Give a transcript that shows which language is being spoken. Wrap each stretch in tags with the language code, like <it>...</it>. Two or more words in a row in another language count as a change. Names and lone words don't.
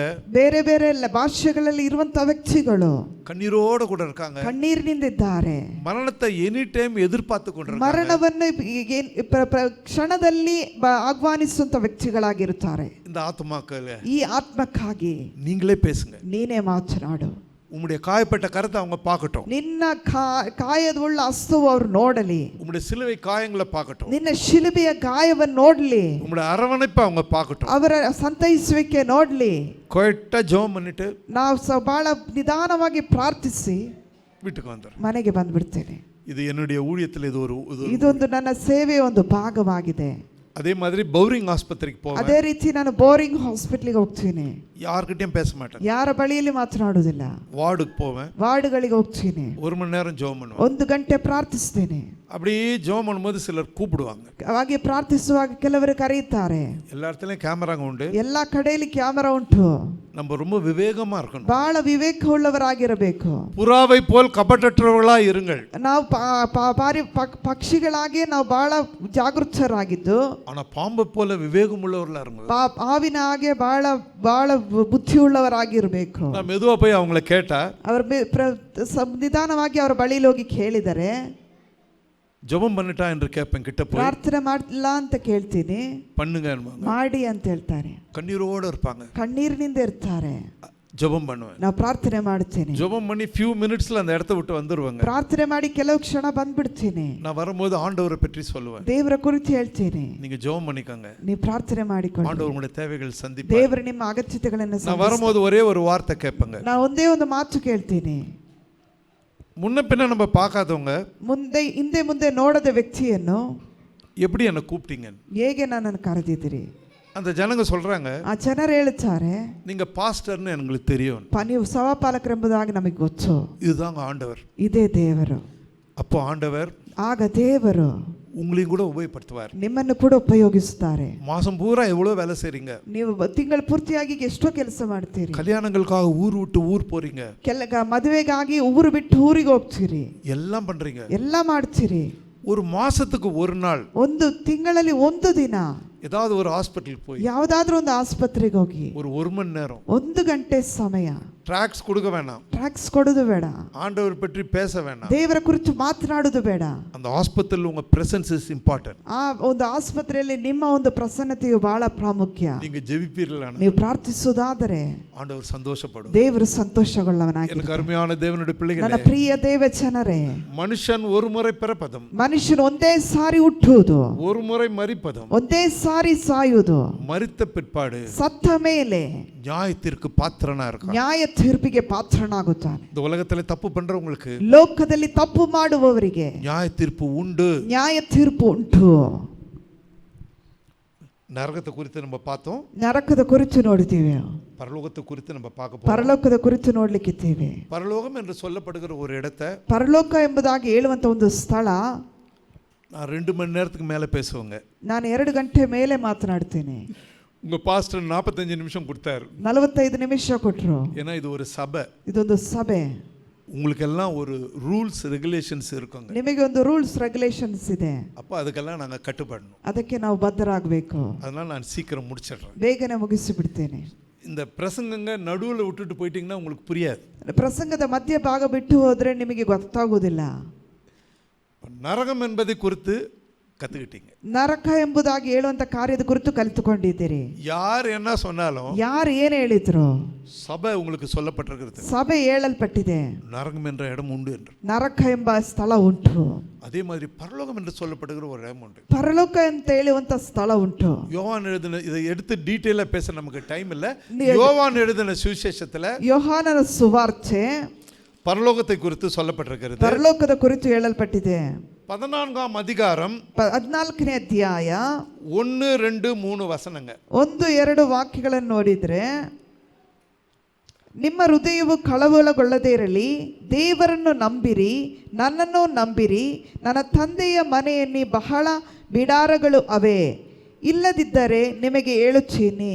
<kn>ಬೇರೆ ಬೇರೆ ಭಾಷೆಗಳಲ್ಲಿ ಇರುವಂತ ವ್ಯಕ್ತಿಗಳು</kn> <ta>கண்ணீரோட கூட இருக்காங்க.</ta> <kn>ಕಣ್ಣೀರಿನಿಂದ ಇದ್ದಾರೆ.</kn> <ta>மரணத்தை</ta> <en>any time</en> <ta>எதிர்பார்த்து கொண்டிருக்காங்க.</ta> <kn>ಮರಣವನ್ನು ಕ್ಷಣದಲ್ಲಿ ಆಹ್ವಾನಿಸುವಂತ ವ್ಯಕ್ತಿಗಳಾಗಿರುತ್ತಾರೆ.</kn> <ta>இந்த ஆத்மாக்கள்,</ta> <kn>ಈ ಆತ್ಮಕ್ಕಾಗಿ</kn> <ta>நீங்களே பேசுங்க.</ta> <kn>ನೀನೇ ಮಾತನಾಡು.</kn> <ta>உம்முடைய காயப்பட்ட கரத்தை அவங்க பார்க்கட்டும்.</ta> <kn>ನಿನ್ನ ಕಾಯದುಳ್ಳ ಹಸ್ತವು ಅವರು ನೋಡಲಿ.</kn> <ta>உம்முடைய சிலுவை காயங்களை பார்க்கட்டும்.</ta> <kn>ನಿನ್ನ ಶಿಲುಬೆಯ ಗಾಯವನ್ನು ನೋಡಲಿ.</kn> <ta>உம்முடைய அரவணைப்பை அவங்க பார்க்கட்டும்.</ta> <kn>ಅವರ ಸಂತೈಸುವಿಕೆ ನೋಡಲಿ.</kn> <ta>கொயட்டா ஜெபம் பண்ணிட்டு</ta> <kn>ನಾವು ಬಹಳ ನಿಧಾನವಾಗಿ ಪ್ರಾರ್ಥಿಸಿ</kn> <ta>வீட்டுக்கு வந்துறோம்.</ta> <kn>ಮನೆಗೆ ಬಂದ್ಬಿಡ್ತೇನೆ.</kn> <ta>இது என்னுடைய ஊழியத்தில்</ta> <kn>ಇದೊಂದು ನನ್ನ ಸೇವೆಯ ಒಂದು ಭಾಗವಾಗಿದೆ.</kn> <ta>அதே மாதிரி பௌரிங் ஆஸ்பத்திரிக்கு போவேன்.</ta> <kn>ಅದೇ ರೀತಿ ನಾನು ಬೋರಿಂಗ್ ಹಾಸ್ಪಿಟಲ್ಗೆ ಹೋಗ್ತೀನಿ.</kn> <ta>யார்கிட்டயும் பேச மாட்டேன்.</ta> <kn>ಯಾರ ಬಳಿಯಲ್ಲಿ ಮಾತನಾಡುವುದಿಲ್ಲ.</kn> <ta>வார்டுக்கு போவேன்.</ta> <kn>ವಾರ್ಡ್ಗಳಿಗೆ ಹೋಗ್ತೀನಿ.</kn> <ta>1 மணி நேரம் ஜெபம் பண்ணுவேன்.</ta> <kn>1 ಗಂಟೆ ಪ್ರಾರ್ಥಿಸ್ತೇನೆ.</kn> <ta>அப்படியே ஜெபம் பண்ணும்போது சிலர் கூப்பிடுவாங்க.</ta> <kn>ಹಾಗೆ ಪ್ರಾರ್ಥಿಸುವಾಗ ಕೆಲವರು ಕರೆಯುತ್ತಾರೆ.</kn> <ta>எல்லா இடத்துலயும் கேமராங்க உண்டு.</ta> <kn>ಎಲ್ಲಾ ಕಡೆಯಲ್ಲಿ ಕ್ಯಾಮೆರಾ ಉಂಟು.</kn> <ta>நம்ம ரொம்ப விவேகமா இருக்கணும்.</ta> <kn>ಬಹಳ ವಿವೇಕವುಳ್ಳವರಾಗಿರಬೇಕು.</kn> <ta>புறாவை போல் கபடற்றவர்களா இருங்கள்.</ta> <kn>ನಾವು ಪಕ್ಷಿಗಳಾಗಿ ನಾವು ಬಹಳ ಜಾಗೃತರಾಗಿದ್ದು,</kn> <ta>ஆனா பாம்பை போல விவேகம் உள்ளவர்களா இருங்க.</ta> <kn>ಹಾವಿನ ಹಾಗೆ ಬಹಳ ಬಹಳ ಬುದ್ಧಿಯುಳ್ಳವರಾಗಿರಬೇಕು.</kn> <ta>நான் மெதுவா போய் அவங்கள கேட்டா,</ta> <kn>ಅವರು ನಿಧಾನವಾಗಿ ಅವರ ಬಳಿಯಲ್ಲಿ ಹೋಗಿ ಕೇಳಿದರೆ,</kn> <ta>ஜெபம் பண்ணிட்டா என்று கேட்பேன். கிட்ட போய்</ta> <kn>ಪ್ರಾರ್ಥನೆ ಮಾಡಲಿಲ್ಲ ಅಂತ ಕೇಳ್ತೀನಿ.</kn> <ta>பண்ணுங்க</ta> <kn>ಮಾಡಿ ಅಂತ ಹೇಳ್ತಾರೆ.</kn> <ta>கண்ணீரோட இருப்பாங்க.</ta> <kn>ಕಣ್ಣೀರಿನಿಂದ ಇರ್ತಾರೆ.</kn> <ta>ஜெபம் பண்ணுவேன்.</ta> <kn>ನಾವು ಪ್ರಾರ್ಥನೆ ಮಾಡ್ತೇನೆ.</kn> <ta>ஜெபம் பண்ணி</ta> <en>few minutes</en> <ta>ல அந்த இடத்தை விட்டு வந்துருவாங்க.</ta> <kn>ಪ್ರಾರ್ಥನೆ ಮಾಡಿ ಕೆಲವು ಕ್ಷಣ ಬಂದ್ಬಿಡ್ತೀನಿ.</kn> <ta>நான் வரும்போது ஆண்டவரை பற்றி சொல்லுவேன்.</ta> <kn>ದೇವರ ಕುರಿತು ಹೇಳ್ತೀನಿ.</kn> <ta>நீங்க ஜெபம் பண்ணிக்கங்க.</ta> <kn>ನೀವು ಪ್ರಾರ್ಥನೆ ಮಾಡಿಕೊಳ್ಳಿ.</kn> <ta>ஆண்டவர் உங்களுடைய தேவைகள் சந்திப்பார்.</ta> <kn>ದೇವರು ನಿಮ್ಮ ಅಗತ್ಯತೆಗಳನ್ನು</kn> <ta>நான் வரும்போது ஒரே ஒரு வார்த்தை கேட்பேங்க.</ta> <kn>ನಾನು ಒಂದೇ ಒಂದು ಮಾತು ಕೇಳ್ತೀನಿ.</kn> <ta>முன்ன பின்ன நம்ம பார்க்காதவங்க,</ta> <kn>ಹಿಂದೆ ಮುಂದೆ ನೋಡದ ವ್ಯಕ್ತಿಯನ್ನು</kn> <ta>எப்படி என்ன கூப்பிட்டீங்க,</ta> <kn>ಹೇಗೆ ನನ್ನನ್ನು ಕರೆದಿದ್ದೀರಿ?</kn> <ta>அந்த ஜனங்க சொல்றாங்க,</ta> <kn>ಆ ಜನರು ಹೇಳ್ತಾರೆ,</kn> <ta>நீங்க பாஸ்டர்னு எனக்கு தெரியும்,</ta> <kn>ನೀವು ಸಭಾಪಾಲಕರೆಂಬುದಾಗಿ ನಮಗೆ ಗೊತ್ತು.</kn> <ta>இதுதாங்க ஆண்டவர்.</ta> <kn>ಇದೇ ದೇವರು.</kn> <ta>அப்போ ஆண்டவர்</ta> <kn>ಆಗ ದೇವರು</kn> <ta>உங்களையும் கூட உபயோகப்படுத்துவார்.</ta> <kn>ನಿಮ್ಮನ್ನು ಕೂಡ ಉಪಯೋಗಿಸುತ್ತಾರೆ.</kn> <ta>மாசம் பூரா எவ்வளவு வேலை செய்றீங்க,</ta> <kn>ನೀವು ತಿಂಗಳ ಪೂರ್ತಿಯಾಗಿ ಎಷ್ಟೋ ಕೆಲಸ ಮಾಡ್ತೀರಿ.</kn> <ta>கல்யாணங்களுக்காக ஊர் விட்டு ஊர் போறீங்க,</ta> <kn>ಮದುವೆಗಾಗಿ ಊರು ಬಿಟ್ಟು ಊರಿಗೆ ಹೋಗ್ತೀರಿ,</kn> <ta>எல்லாம் பண்றீங்க.</ta> <kn>ಎಲ್ಲ ಮಾಡ್ತೀರಿ.</kn> <ta>ஒரு மாசத்துக்கு ஒரு நாள்,</ta> <kn>ಒಂದು ತಿಂಗಳಲ್ಲಿ ಒಂದು ದಿನ</kn> <ta>ஏதாவது ஒரு ஹாஸ்பிட்டலுக்கு போய்</ta> <kn>ಯಾವುದಾದ್ರೂ ಒಂದು ಆಸ್ಪತ್ರೆಗೆ ಹೋಗಿ</kn> <ta>ஒரு 1 மணி நேரம்</ta> <kn>1 ಗಂಟೆ ಸಮಯ</kn> <ta>ಟ್ರ್ಯಾಕ್ಸ್ கொடுக்க வேண்டாம்,</ta> <kn>ಟ್ರ್ಯಾಕ್ಸ್ ಕೊಡೋದು ಬೇಡ,</kn> <ta>ஆண்டவர் பற்றி பேச வேண்டாம்.</ta> <kn>ದೇವರ ಕುರಿತು ಮಾತನಾಡೋದು ಬೇಡ.</kn> <ta>அந்த ஹாஸ்பிட்டல் உங்க</ta> <en>presence is important.</en> <kn>ಆ ಒಂದು ಆಸ್ಪತ್ರೆಯಲ್ಲಿ ನಿಮ್ಮ ಒಂದು ಪ್ರಸನ್ನತೆಯು ಬಹಳ ಪ್ರಾಮುಖ್ಯ.</kn> <ta>நீங்க ஜெபிப்பீர்களா,</ta> <kn>ನೀವು ಪ್ರಾರ್ಥಿಸುವುದಾದರೆ</kn> <ta>ஆண்டவர் சந்தோஷப்படுவார்.</ta> <kn>ದೇವರು ಸಂತೋಷಗೊಳ್ಳವನಾಗಿದ್ದಾನೆ.</kn> <ta>எனக்கு அருமையான தேவனுடைய பிள்ளைகளே,</ta> <kn>ನನ್ನ ಪ್ರಿಯ ದೇವ ಜನರೇ,</kn> <ta>மனுஷன் ஒரு முறை பிறப்பதும்,</ta> <kn>ಮನುಷ್ಯನು ಒಂದೇ ಸಾರಿ ಹುಟ್ಟುವುದು,</kn> <ta>ஒரு முறை மரிப்பதும்,</ta> <kn>ಒಂದೇ ಸಾರಿ ಸಾಯುವುದು,</kn> <ta>மரித்த பிற்பாடு</ta> <kn>ಸತ್ತ ಮೇಲೆ</kn> <ta>நியாயத்திற்கு பாத்திரனா இருக்கான்.</ta> <kn>ನ್ಯಾಯ ತೀರ್ಪಿಗೆ ಪಾತ್ರನಾಗುತ್ತಾನೆ.</kn> <ta>இந்த உலகத்துல தப்பு பண்றவங்களுக்கு,</ta> <kn>ಲೋಕದಲ್ಲಿ ತಪ್ಪು ಮಾಡುವವರಿಗೆ</kn> <ta>நியாய தீர்ப்பு உண்டு.</ta> <kn>ನ್ಯಾಯ ತೀರ್ಪು ಉಂಟು.</kn> <ta>நரகத்தை குறித்து நம்ம பார்த்தோம்,</ta> <kn>ನರಕದ ಕುರಿತು ನೋಡ್ತೀವಿ,</kn> <ta>பரலோகத்தை குறித்து நம்ம பார்க்க போறோம்.</ta> <kn>ಪರಲೋಕದ ಕುರಿತು ನೋಡ್ಲಿಕ್ಕಿದ್ದೇವೆ.</kn> <ta>பரலோகம் என்று சொல்லப்படுகிற ஒரு இடத்தை,</ta> <kn>ಪರಲೋಕ ಎಂಬುದಾಗಿ ಹೇಳುವಂತ ಒಂದು ಸ್ಥಳ,</kn> <ta>நான் 2 மணி நேரத்துக்கு மேல பேசுவேங்க.</ta> <kn>ನಾನು 2 ಗಂಟೆ ಮೇಲೆ ಮಾತನಾಡ್ತೀನಿ.</kn> <ta>உங்க பாஸ்டர் 45 நிமிஷம் கொடுத்தாரு.</ta> <kn>45 ನಿಮಿಷ ಕೊಟ್ಟರು.</kn> <ta>ஏன்னா இது ஒரு சபை,</ta> <kn>ಇದೊಂದು ಸಭೆ,</kn> <ta>உங்களுக்கு எல்லாம் ஒரு</ta> <en>rules regulations</en> <ta>இருக்குங்க.</ta> <kn>ನಿಮಗೆ ಒಂದು</kn> <en>rules regulations</en> <kn>ಇದೆ.</kn> <ta>அப்ப அதுக்கெல்லாம் நாங்க கட்டுப்படணும்.</ta> <kn>ಅದಕ್ಕೆ ನಾವು ಬದ್ಧರಾಗಬೇಕು.</kn> <ta>அதனால நான் சீக்கிரம் முடிச்சிடுறேன்,</ta> <kn>ಬೇಗನೆ ಮುಗಿಸಿ ಬಿಡ್ತೇನೆ.</kn> <ta>இந்த பிரசங்கங்க நடுவில் விட்டுட்டு போயிட்டீங்கன்னா உங்களுக்கு புரியாது.</ta> <kn>ಪ್ರಸಂಗದ ಮಧ್ಯ ಭಾಗ ಬಿಟ್ಟು ಹೋದ್ರೆ ನಿಮಗೆ ಗೊತ್ತಾಗುವುದಿಲ್ಲ.</kn> <ta>நரகம் என்பதை குறித்து கத்துக்கிட்டீங்க.</ta> <kn>ನರಕ ಎಂಬುದಾಗಿ ಹೇಳುವಂತ ಕಾರ್ಯದ ಕುರಿತು ಕಲಿತುಕೊಂಡಿದ್ದೀರಿ.</kn> <ta>யார் என்ன சொன்னாலும்,</ta> <kn>ಯಾರು ಏನು ಹೇಳಿದ್ರು,</kn> <ta>சபை உங்களுக்கு சொல்லப்பட்டிருக்கிறது,</ta> <kn>ಸಭೆ ಹೇಳಲ್ಪಟ್ಟಿದೆ,</kn> <ta>நரகம் என்ற இடம் உண்டு என்று.</ta> <kn>ನರಕ ಎಂಬ ಸ್ಥಳ ಉಂಟು.</kn> <ta>அதே மாதிரி பரலோகம் என்று சொல்லப்படுகிற ஒரு இடம் உண்டு,</ta> <kn>ಪರಲೋಕ ಅಂತ ಹೇಳುವಂತ ಸ್ಥಳ ಉಂಟು.</kn> <ta>யோவான் எழுதின, இதை எடுத்து டீட்டெயிலா பேச நமக்கு டைம் இல்ல. யோவான் எழுதின சுவிசேஷத்துல</ta> <kn>ಯೋಹಾನನ ಸುವಾರ್ತೆ</kn> <ta>பரலோகத்தை குறித்து சொல்லப்பட்டிருக்கிறது.</ta> <kn>ಪರಲೋಕದ ಕುರಿತು ಹೇಳಲ್ಪಟ್ಟಿದೆ.</kn> <ta>14ஆம் அதிகாரம்</ta> <kn>14ನೇ ಅಧ್ಯಾಯ</kn> <ta>1, 2, 3 ವಚನங்க.</ta> <kn>1-2 ವಾಕ್ಯಗಳನ್ನು ನೋಡಿದ್ರೆ, ನಿಮ್ಮ ಹೃದಯವು ಕಳವಳಗೊಳ್ಳದೇ ಇರಲಿ, ದೇವರನ್ನು ನಂಬಿರಿ, ನನ್ನನ್ನು ನಂಬಿರಿ. ನನ್ನ ತಂದೆಯ ಮನೆಯಲ್ಲಿ ಬಹಳ ಬಿಡಾರಗಳು ಅವೆ, ಇಲ್ಲದಿದ್ದರೆ ನಿಮಗೆ ಹೇಳುತ್ತೀನಿ.</kn>